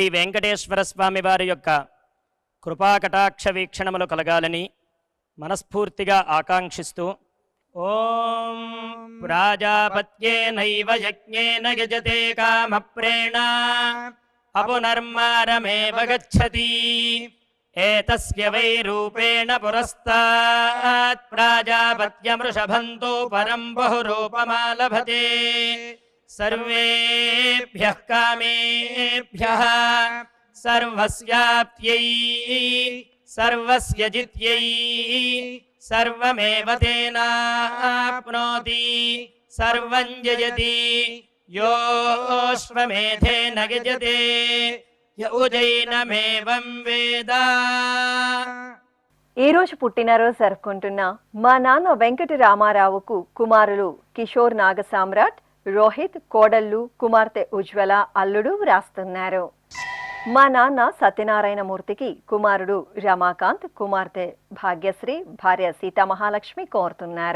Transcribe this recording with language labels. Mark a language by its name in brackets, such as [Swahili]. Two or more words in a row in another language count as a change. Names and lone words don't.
[Telugu] వెంకటేశ్వర స్వామి వారి యొక్క కృపాకటాక్ష వీక్షణములు కలగాలని మనస్ఫూర్తిగా ఆకాంక్షిస్తూ [Sanskrit] ఓం ప్రాజాపత్యేనైవ యజ్ఞేన యజతే కామప్రేణ అపునర్మారమేవ గచ్చతి एतस्य वै रूपेण पुरस्तात् प्राजापत्यमृषभन्तो परं बहुरूपमालभते सर्वेभ्यः कामेभ्यः सर्वस्याप्त्यै सर्वस्य जित्यै सर्वमेव तेनाप्नोति सर्वं जयति योऽश्वमेधेन यजते य उजैनमेवं వేద. [Telugu] ఈ రోజు పుట్టినరోజు జరుపుకుంటున్న మా నాన్న వెంకట రామారావుకు కుమారులు కిషోర్ నాగసామ్రాట్, రోహిత్, కోడళ్ళు, కుమార్తె ఉజ్వల, అల్లుడు వ్రాస్తున్నారు. మా నాన్న సత్యనారాయణమూర్తికి కుమారుడు రమాకాంత్, కుమార్తె భాగ్యశ్రీ, భార్య సీతామహాలక్ష్మి కోరుతున్నారు.